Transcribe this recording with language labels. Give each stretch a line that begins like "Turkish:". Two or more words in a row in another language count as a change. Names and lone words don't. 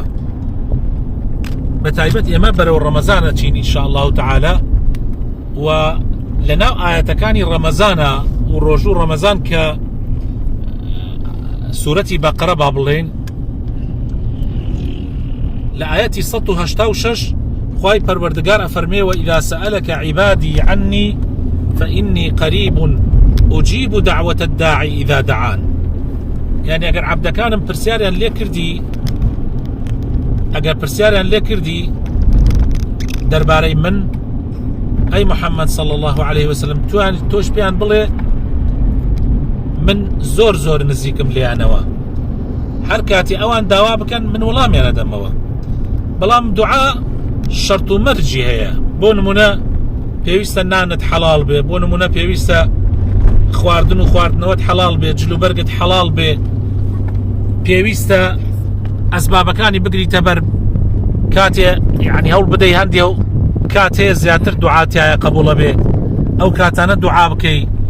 Central Kurdish: بە تایبەت ئێمە بەرەو ڕەمەزانە چین
Arabic: ئینشاءالله تەعالا،
Central Kurdish: و لەناو ئاەتەکانی ڕەمەزانە و ڕۆژوو ڕەمەزان کە سوورەتی بەقەرە با بڵێن لە ئاەتی 186 خوای پەروەردگار ئەفەرمێ
Arabic: وإذا سألك عبادي عني فإني قريب أجيب دعوة الداعي إذا دعان.
Central Kurdish: يعني ئەگەر عەبدەکانم پرسیاریان لێ کردی، ئەگەر پرسیاریان لێ کردی دەربارەی من ئەی محەممەد
Arabic: صلى الله عليه وسلم،
Central Kurdish: تۆش پێیان بڵێ من زۆر نزیکم لێیانەوە، هەر کاتی ئەوان داوا بکەن من وەڵامیان ئەدەمەوە. بەڵام دوعا شەرت و مەرجی هەیە. بۆ نمونە پێویستە نانت حەڵال بێ، بۆ نمونە پێویستە خواردن و خواردنەوەت حەڵال بێ، جلوبەرگت حەڵال بێ، پێویستە ئەسبابەکانی بگریتە بەر کاتێ یعنی هەوڵ بدەی هەندێ و کاتێ زیاتر دوعاتیایە قبوڵە بێ ئەو کاتانە دوعا بکەی.